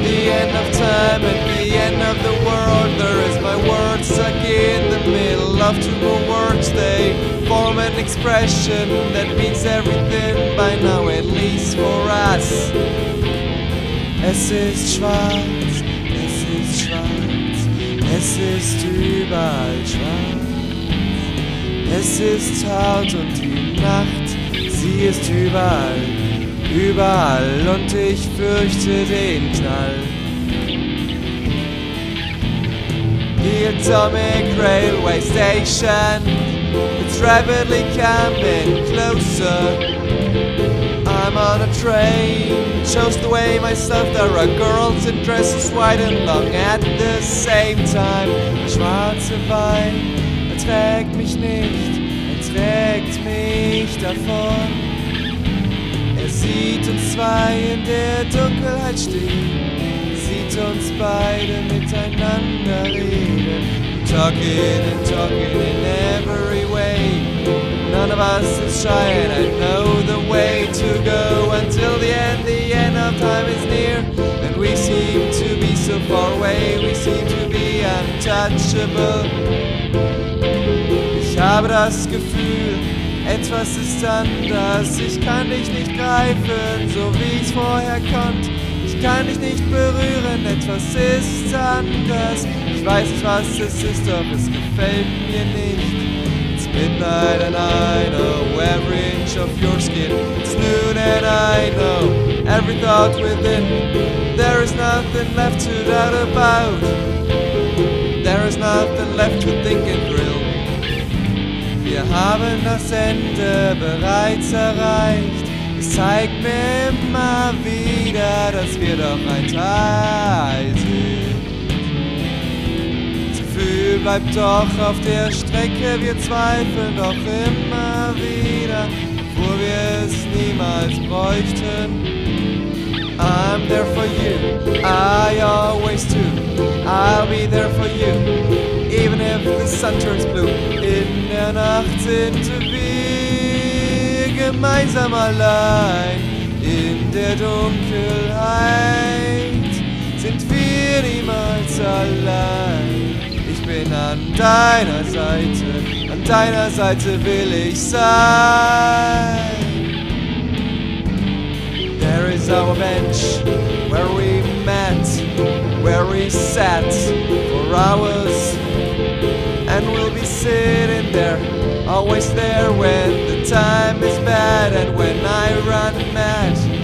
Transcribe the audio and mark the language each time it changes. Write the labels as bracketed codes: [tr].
[en] End of time, at the end of the world, there is my word stuck in the middle of two more words. They form an expression that means everything by now, at least for us. [de] Es ist schwarz, es ist schwarz, es ist überall schwarz. Es ist taut und die Nacht, sie ist überall, überall, und ich fürchte den Knall. [en] The Atomic Railway Station, it's rapidly coming closer. I'm on a train, chose the way myself. There are girls in dresses white and long at the same time. [de] Schwarze Wein erträgt mich nicht, erträgt mich davon. Sieht uns zwei in der Dunkelheit stehen, sieht uns beide miteinander reden. [en] Talking and talking in every way, none of us is shy, and I know the way to go. Until the end of time is near, and we seem to be so far away, we seem to be untouchable. [de] Ich habe das Gefühl, etwas ist anders. Ich kann dich nicht greifen, so wie ich's vorher konnte. Ich kann dich nicht berühren, etwas ist anders. Ich weiß nicht, was es ist, doch es gefällt mir nicht. [en] It's midnight and I know every inch of your skin. It's noon and I know every thought within. There is nothing left to doubt about. There is nothing left to think and thrill. [de] Wir haben das Ende bereits erreicht. Es zeigt mir immer wieder, dass wir doch ein Teil sind. Das Gefühl bleibt doch auf der Strecke, wir zweifeln doch immer wieder, wo wir es niemals bräuchten. [en] I'm there for you, I always do. I'll be there for you, even if the sun turns blue. [de] In der Nacht sind wir gemeinsam allein. In der Dunkelheit sind wir niemals allein. Ich bin an deiner Seite will ich sein. [en] There is our bench where we met, where we sat for hours, and we'll be sitting there, always there when the time is bad and when I run mad.